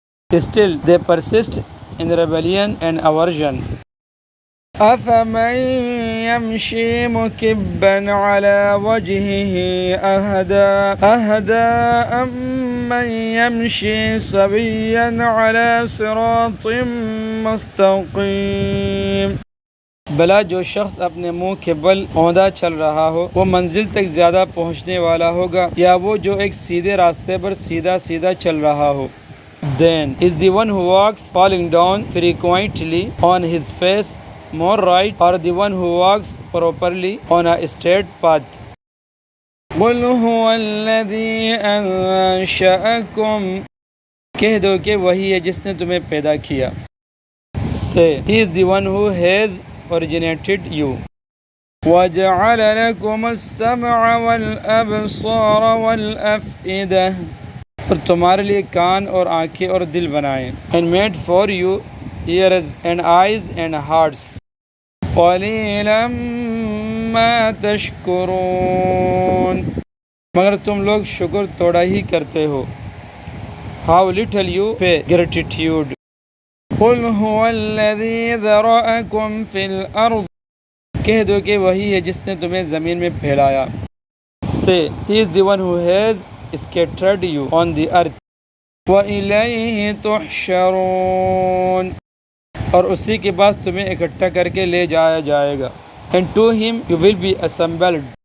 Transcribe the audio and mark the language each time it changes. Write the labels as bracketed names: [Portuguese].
[English] Still they persist in rebellion and aversion. [Arabic] أفمن يمشي مكبا على وجهه أهدى أمن يمشي سويا على صراط مستقيم [Urdu] بلا جو شخص اپنے منہ کے بل اوندا چل رہا ہو وہ منزل تک زیادہ پہنچنے والا ہوگا یا وہ جو ایک سیدھے راستے پر سیدھا سیدھا چل رہا ہو. [English] Then is the one who walks falling down frequently on his face more right or the one who walks properly on a straight path. [Arabic] قل هو الذي أنشأكم [Urdu] کہہ دو کہ وہی ہے جس نے تمہیں پیدا کیا. [English] Say he is the one who has originated you. [Arabic] وَجَعَلَ لَكُمُ السَّمْعَ وَالْأَبْصَارَ وَالْأَفْئِدَةَ [Urdu] اور تمہارے لیے کان اور آنکھیں اور دل بنائے. [English] And made for you ears and eyes and hearts. [Arabic] قَلِيلًا مَا تَشْكُرُونَ [Urdu] مگر تم لوگ شکر توڑا ہی کرتے ہو. [English] How little you pay gratitude. [Arabic] قُلْ هُوَ الَّذِي ذَرَأَكُمْ فِي الْأَرْضِ [Urdu] کہہ دو کہ وہی ہے جس نے تمہیں زمین میں پھیلایا. [English] Say he is the one who has scattered you on the earth. [Arabic] وَإِلَيْهِ تُحْشَرُونَ [Urdu] اور اسی کے پاس تمہیں اکٹھا کر کے لے جایا جائے گا. [English] And to him you will be assembled.